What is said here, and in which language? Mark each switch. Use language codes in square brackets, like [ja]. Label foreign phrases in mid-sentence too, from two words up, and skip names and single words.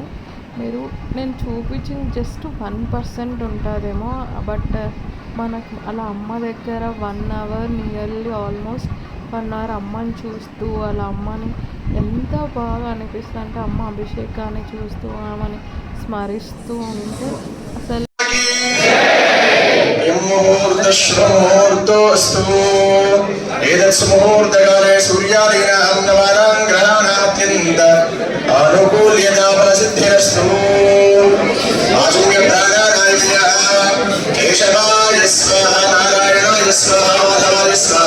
[te] నేను చూపించింది జస్ట్ 1% ఉంటుందేమో, బట్ మనకు అలా అమ్మ దగ్గర 1 [en] hour nearly almost 1 hour [te] అమ్మని చూస్తూ అలా అమ్మని ఎంత బాగా అనిపిస్తుంది అంటే అమ్మ అభిషేకాన్ని చూస్తూ ఆమెని స్మరిస్తూ ఉంటే అసలు [sa] मुहूर्तकाले सूर्यादीनां नवानां ग्रहाणात्यन्त आनुकूल्यता प्रसिद्धिरस्तु। आचम्यप्राणानाय केशवाय स्वाहा, नारायणाय स्वाहा, माधवाय स्वाहा।